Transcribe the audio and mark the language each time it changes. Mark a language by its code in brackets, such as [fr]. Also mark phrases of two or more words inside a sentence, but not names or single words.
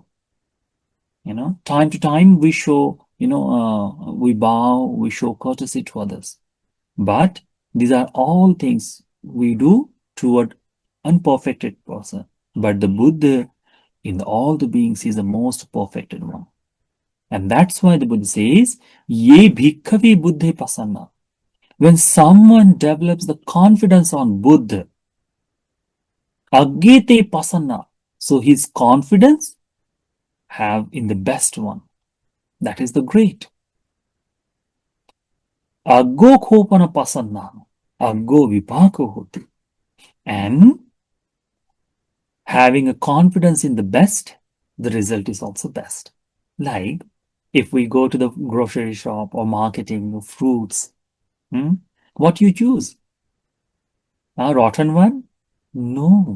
[en] Time to time we show, we bow, we show courtesy to others. But these are all things we do toward unperfected person. But the Buddha in all the beings is the most perfected one. And that's why the Buddha says, [pi] Ye bhikkhave buddhe pasanna. [en] When someone develops the confidence on Buddha, [pi] agyate pasanna. [en] So his confidence have in the best one. That is the great. [pi] Aggo khopana pasanna. Aggo vipako hoti. [en] And having a confidence in the best, the result is also best. Like if we go to the grocery shop or marketing of fruits, what you choose? A rotten one? No.